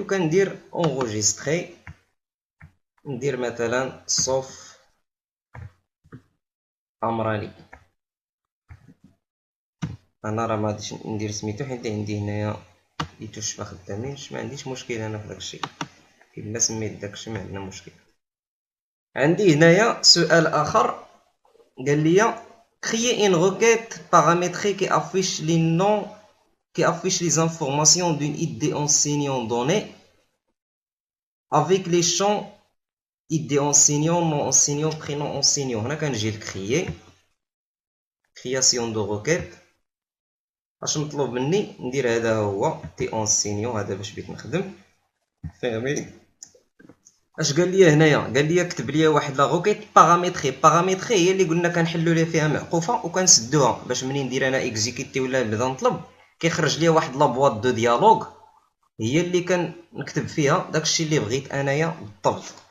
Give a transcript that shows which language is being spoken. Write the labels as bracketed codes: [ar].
[ar] وكندير اونغوجيستري، ندير مثلا صوف عمراني. انا راه ما غاديش ندير سميتو حيت عندي هنايا ليتوش ما خدامينش، ما عنديش مشكل انا في داكشي، الا سميت داكشي ما عندنا مشكل. عندي هنايا سؤال اخر قال لي [fr] créer une requête paramétrée qui affiche les noms qui affiche les informations d'une ID enseignant donnée avec les champs ID enseignant nom enseignant prénom enseignant. [ar] هنا كنجي لكريي [fr] création de requête. [ar] اش مطلوب مني ندير؟ هذا هو تي اونسينيون، هذا باش بغيت نخدم فهمي. اش قال لي هنايا؟ قال لي كتب لي واحد لا روكيت باراميتري هي اللي قلنا كنحلوا ليها فيها معقوفه وكنسدوها باش منين ندير انا اكزيكيتي ولا نبدا نطلب كيخرج لي واحد لا بواط دو ديالوغ هي اللي كنكتب فيها داكشي اللي بغيت انايا بالضبط.